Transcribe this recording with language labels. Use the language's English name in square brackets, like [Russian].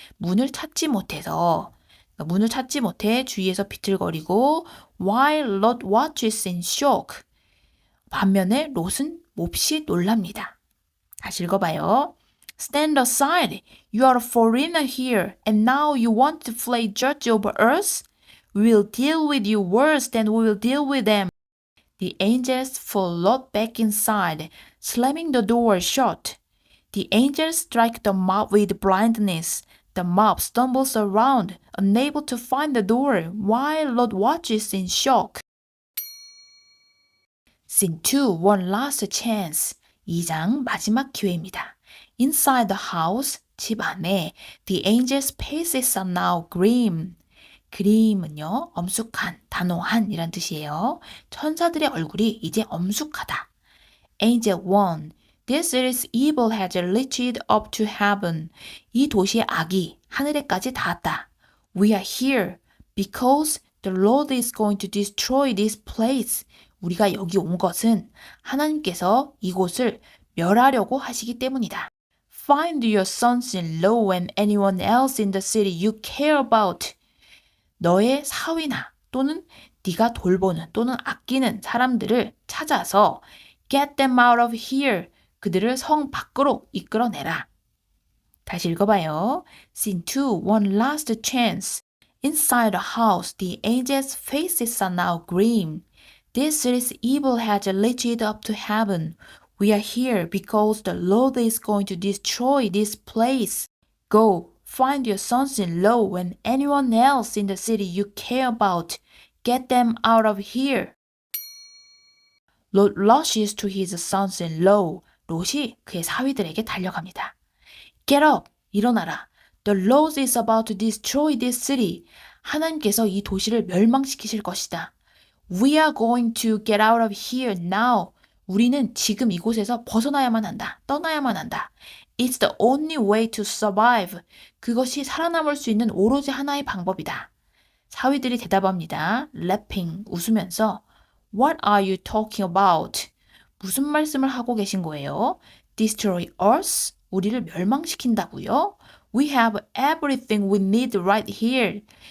[Korean] 문을 찾지 못해서 문을 찾지 못해 주위에서 비틀거리고 [English] while Lot watches in shock. [Korean] 반면에 롯은 몹시 놀랍니다. 다시 읽어봐요. [English] Stand aside. You are a foreigner here, and now you want to play judge over us? We will deal with you worse than we will deal with them. The angels fall Lot back inside, slamming the door shut. The angels strike the mob with blindness. The mob stumbles around, unable to find the door, while Lot watches in shock. Scene 2, one last chance. [Korean] 2장 마지막 기회입니다. [English] Inside the house, [Korean] 집 안에, [English] the angels' faces are now grim. [Korean] grim은요, 엄숙한, 단호한 이란 뜻이에요. 천사들의 얼굴이 이제 엄숙하다. [English] Angel 1, this city's evil has reached up to heaven. [Korean] 이 도시의 악이 하늘에까지 닿았다. [English] We are here because the Lord is going to destroy this place. [Korean] 우리가 여기 온 것은 하나님께서 이곳을 멸하려고 하시기 때문이다. [English] Find your sons-in-law and anyone else in the city you care about. [Korean] 너의 사위나 또는 네가 돌보는 또는 아끼는 사람들을 찾아서 [English] get them out of here. [Korean] 그들을 성 밖으로 이끌어내라. 다시 읽어봐요. [English] Scene 2, one last chance. Inside the house, the angels' faces are now grim. This city's evil has reached up to heaven. We are here because the Lord is going to destroy this place. Go, find your sons-in-law and anyone else in the city you care about. Get them out of here. Lot rushes to his sons-in-law. [Korean] 롯이 그의 사위들에게 달려갑니다. [English] Get up, [Korean] 일어나라. [English] The Lord is about to destroy this city. [Korean] 하나님께서 이 도시를 멸망시키실 것이다. [English] We are going to get out of here now. [Korean] 우리는 지금 이곳에서 벗어나야만 한다. 떠나야만 한다. [English] It's the only way to survive. [Korean] 그것이 살아남을 수 있는 오로지 하나의 방법이다. 사위들이 대답합니다. [English] Laughing, [Korean] 웃으면서 [English] What are you talking about? [Korean] 무슨 말씀을 하고 계신 거예요? [English] Destroy us? [Korean] 우리를 멸망시킨다고요? [English] We have everything we need right here.